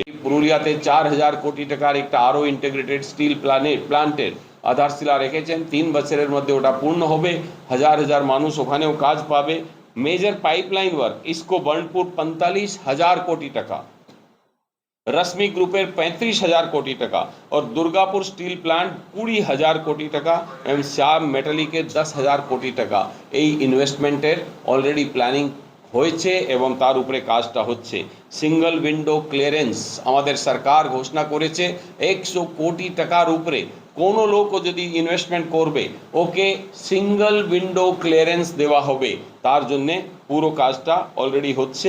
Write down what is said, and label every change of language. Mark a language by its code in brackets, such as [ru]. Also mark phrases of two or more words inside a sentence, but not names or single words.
[bn] পুরুলিয়াতে 4000 কোটি টাকার একটা আরও [en] integrated steel [bn] প্ল্যান্টের আধারশিলা রেখেছেন। 3 বছরের মধ্যে ওটা পূর্ণ হবে, হাজার হাজার মানুষ ওখানেও কাজ পাবে। [en] major pipeline work [bn] ইসকো বর্ণপুর 45,000 কোটি টাকা, রশ্মি গ্রুপের 35,000 কোটি টাকা और দুর্গাপুর [en] steel plant [bn] 20,000 কোটি টাকা এবং শ্যাম মেটালিকে 10,000 কোটি টাকা এই ইনভেস্টমেন্টের [en] already planning [bn] হয়েছে এবং তার উপরে কাজটা হচ্ছে। [en] single window clearance [bn] আমাদের সরকার ঘোষণা করেছে 100 কোটি টাকার উপরে কোনো লোকও যদি ইনভেস্টমেন্ট করবে ওকে [en] single window clearance [bn] দেওয়া হবে, তার জন্যে পুরো কাজটা অলরেডি হচ্ছে।